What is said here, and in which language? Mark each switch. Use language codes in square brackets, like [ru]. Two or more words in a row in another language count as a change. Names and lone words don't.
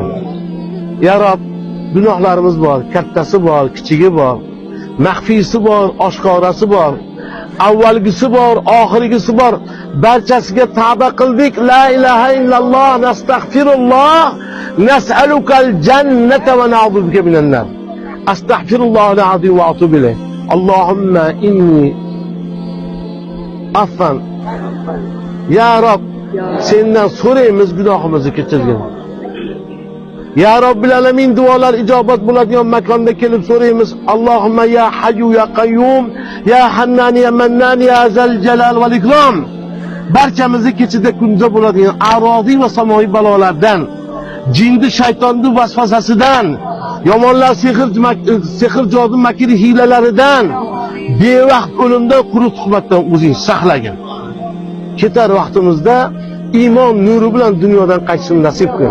[uz] Ya Rob, gunohlarimiz bor, kattasi bor, kichigi bor, maxfiysi bor, oshkorasi bor, avvalgisi bor, oxirgisi bor. Barchasiga tavba qildik. [ar] لا إله إلا الله نستغفر الله نسألك الجنة ونعوذ بك من النار. أستغفر الله العظيم وأتوب إليه. اللهم إني عفان. [uz] Ya Rob, sendan so'raymiz, gunohimizni kechirgin. [ar] يا رب العالمين, [uz] duolar ijobat bo'ladigan makonda kelib so'raymiz. [ar] اللهم يا حي يا قيوم يا حنان يا منان يا ذا الجلال والإكرام. [uz] Barchamizni kechida kunda bo'ladigan arodiy va samoviy balolardan, jinni shaytonning vasvasasidan, yomonlar sehr jodu makri hiylalaridan, bevaqt o'limdan, quruq tuhmatdan o'zing saqlagin. Ketar vaqtimizda iymon nuri bilan dunyodan qaytishni nasib qil.